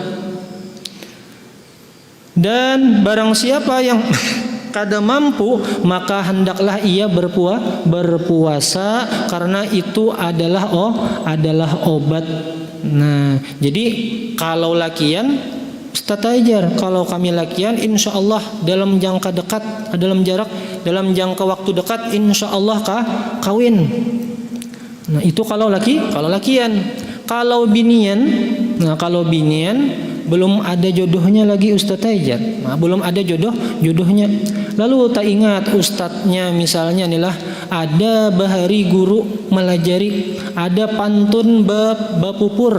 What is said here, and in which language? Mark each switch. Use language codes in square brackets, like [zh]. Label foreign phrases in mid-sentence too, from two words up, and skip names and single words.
[bjn] Dan barang siapa yang kada mampu, maka hendaklah ia berpuasa karena itu adalah obat. Nah, jadi kalau lakian Ustaz ajar, kalau kami lakian [ar] insya Allah [bjn] dalam jangka dekat, dalam jangka waktu dekat [ar] insya Allah [bjn] kawin. Nah itu kalau lakian. Kalau binian, belum ada jodohnya lagi Ustaz ajar. Nah, belum ada jodohnya. Lalu tak ingat ustadznya misalnya inilah ada bahari guru melajari, ada pantun bapupur.